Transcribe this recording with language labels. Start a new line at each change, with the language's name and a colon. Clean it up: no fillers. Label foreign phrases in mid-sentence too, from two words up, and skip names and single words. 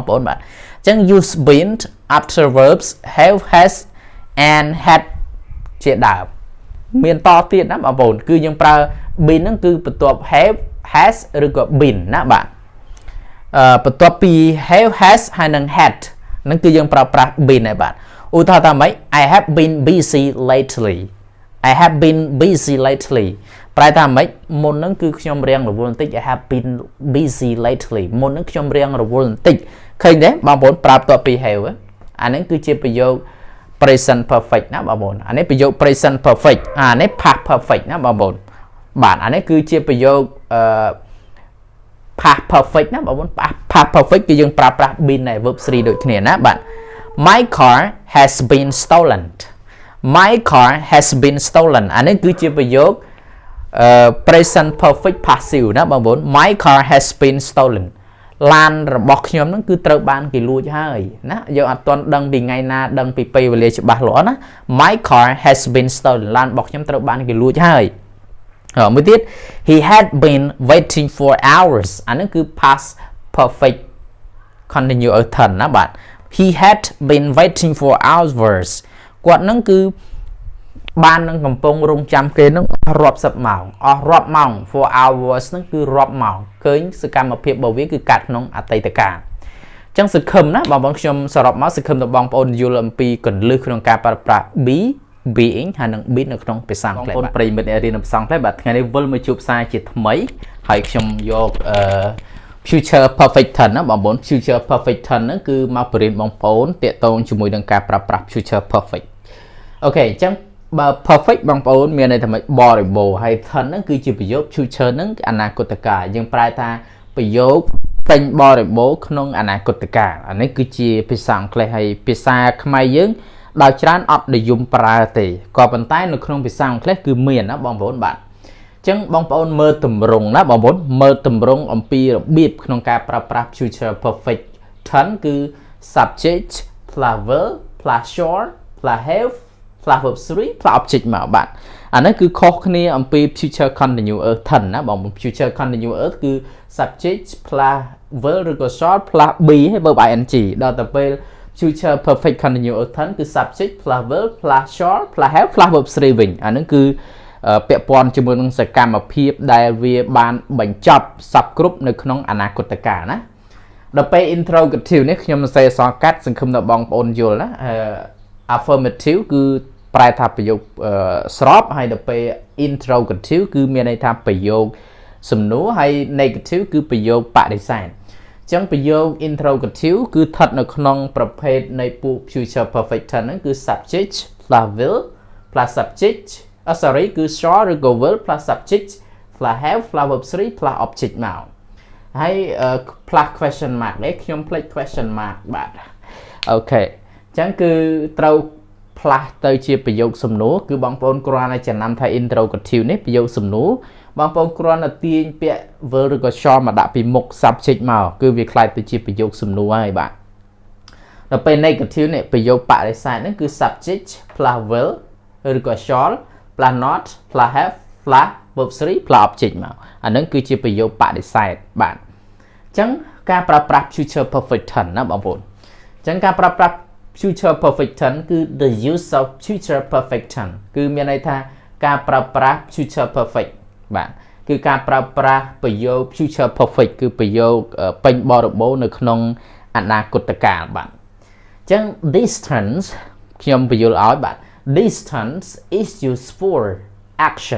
Khmer: ប្អូនបាទអញ្ចឹង
English: use been after verbs have has and had
Khmer: ជាដើមមានតទៀតណាបងប្អូនគឺយើងប្រើ been ហ្នឹងគឺបន្ទាប់
English: have has
Khmer: ឬ ក៏ been ណាបាទបន្ទាប់ពី
English: have has
Khmer: ហើយនិង had ហ្នឹងគឺយើងប្រើប្រាស់ been ហើយបាទឧទាហរណ៍ថាម៉េច
English: I have been busy lately I have been busy lately
Khmer: ប្រែថាម៉េចមុនហ្នឹងគឺខ្ញុំរៀងរវល់បន្តិច
English: I have been busy lately
Khmer: មុនហ្នឹងខ្ញុំរៀងរវល់បន្តិចឃើញទេបងប្អូនប្រាប់តពី have អាហ្នឹងគឺជាប្រយោគ
English: present perfect
Khmer: ណាបងប្អូនអានេះប្រយោគ
English: present perfect
Khmer: អានេះ
English: past perfect
Khmer: ណាបងប្អូនបាទអានេះគឺជាប្រយោគ
English: past perfect
Khmer: ណាបងប្អូន
English: past perfect
Khmer: គឺយើងប្រើប្រាស់ been នៃ verb 3ដូចគ្នាណាបាទ
English: my car has been stolen my car has been stolen
Khmer: អានេះគឺជាប្រយោគ
English: present perfect passive
Khmer: ណាបងប្អូន
English: my car has been stolen
Khmer: ឡានរបស់ខ្ញុំហ្នឹងគឺត្រូវបាន គេលួចហើយណាយើងអត់ទាន់ដឹងពីថ្ងៃណាដឹងពីពេលវេលាច្បាស់លាស់ណា
English: my car has been stolen
Khmer: ឡានរបស់ខ្ញុំត្រូវបានគេលួចហើយមួយទៀត
English: he had been waiting for hours
Khmer: អានេះគឺ
English: past perfect continuous tense
Khmer: ណាបាទ
English: he had been waiting for hours
Khmer: គាត់នឹងគឺបាននឹងកំពុង រងចាំគេនឹងរាប់សិបម៉ោងអស់រាប់ម៉ោង
English: for hours
Khmer: នឹងគឺរាប់ម៉ោងឃើញសកម្មភាពរបស់វាគឺកាត់ក្នុងអតីតកាលអញ្ចឹងសង្ឃឹមណាបងប្អូនខ្ញុំសរុបមកសង្ឃឹមដល់បងប្អូនយល់អំពីកលឹះក្នុងការប្រើប្រាស់
English: be being
Khmer: ហើយនឹង be នៅក្នុងភាសាអង់គ្លេសបងប្អូនប្រិយមិត្តរៀនភាសាអង់គ្លេសបាទថ្ងៃនេះវិលមកជួបសារជាថ្មីហើយខ្ញុំយក
English: future perfect tense
Khmer: ណាបងប្អូន
English: future perfect tense
Khmer: ហ្នឹងគឺមកបរិញ្ញាបងប្អូនតាក់ទងជាមួយនឹងការប្រើប្រាស់
English: future perfect
Khmer: អូខេអញ្ចឹងបើ perfect បងប្អូនមានន័យថាម៉េចបរិបូរណ៍ហើយ tense ហ្នឹងគឺជាប្រយោគ future ហ្នឹងអនាគតកាលយើងប្រែថាប្រយោ គពេញបរិបូរណ៍ក្នុងអនាគតកាលអានេះគឺជាភាសាអង់គ្លេសហើយភាសាខ្មែរយើងដោយច្រើនអត់និយមប្រើទេក៏ប៉ុន្តែនៅក្នុងភាសាអង់គ្លេសគឺមានណា បងប្អូនបាទអញ្ចឹងបងប្អូនមើលទម្រង់ណាបងប្អូនមើលទម្រង់អំពីរបៀបក្នុងការប្រើប្រាស់
English: future perfect tense
Khmer: គឺ
English: subject plus verb plus short plus have plus verb 3 plus object
Khmer: មកបាទអានេះគឺខុសគ្នាអំពី
English: future continuous tense
Khmer: ណាបងប្អូន future continuous គឺ
English: subject plus verb
Khmer: ឬក៏
English: short plus be
Khmer: ហើយ
English: verb ing
Khmer: ដល់ទៅពេល
English: future perfect continuous tense
Khmer: គឺ
English: subject plus verb plus short plus have plus verb 3
Khmer: វិញអានឹងគឺពាក់ព័ន្ធជាមួយនឹងសកម្មភាពដែលវាបានបញ្ចប់សពគ្រប់នៅក្នុងអនាគតកាលណាដល់ពេល interrogative នេះខ្ញុំសរសេរអក្សរកាត់សង្ឃឹមថាបងប្អូនយល់ណា affirmative គឺប្រែថាប្រយោគស្របហើយដល់ពេល interrogative គឺមានន័យថាប្រយោគសំណួរហើយ negative គឺ ប្រយោគបដិសេធអញ្ចឹងប្រយោគ interrogative គឺស្ថិតនៅក្នុងប្រភេទនៃពួក
English: future perfect tense
Khmer: ហ្នឹងគឺ
English: subject plus verb plus subject sorry
Khmer: គឺ short ឬក៏
English: verb plus subject plus have plus verb 3 plus object
Khmer: មកហើយ
English: plus question mark
Khmer: នេះខ្ញុំភ្លេច
English: question mark
Khmer: បាទអូខេអញ្ចឹងគឺត្រូវ plus ទៅជាប្រយោគសំណួរគឺ បងប្អូនគ្រាន់តែចំណាំថា interrogative នេះប្រយោគសំណួរបងប្អូនគ្រាន់តែទាញពាក្យ verb ឬក៏ short មកដាក់ពីមុខ subject មកគឺវាคล้ายទៅជាប្រយោគសំណួរហើយបាទដល់ពេល negative នេះប្រយោគបដិសេធហ្នឹងគឺ
English: subject plus verb
Khmer: ឬក៏
English: short plus not plus have plus verb 3 plus object
Khmer: មកអាហ្នឹងគឺជាប្រយោគបដិសេធបាទអញ្ចឹងការប្រើប្រាស់
English: future perfect tense
Khmer: ណាបងប្អូនអញ្ចឹងការប្រើប្រាស់
English: future perfect tense
Khmer: គឺ
English: the use of future perfect tense
Khmer: គឺមានន័យថាការប្រើប្រាស់
English: future perfect
Khmer: បាទគឺការប្រើ ប្រាស់ប្រយោគ
English: future perfect
Khmer: គឺប្រយោគពេញបរិបូរណ៍នៅក្នុងអនាគតកាលបាទអញ្ចឹង
English: this tense
Khmer: ខ្ញុំបញ្យល់ឲ្យបាទ
English: this tense is used for action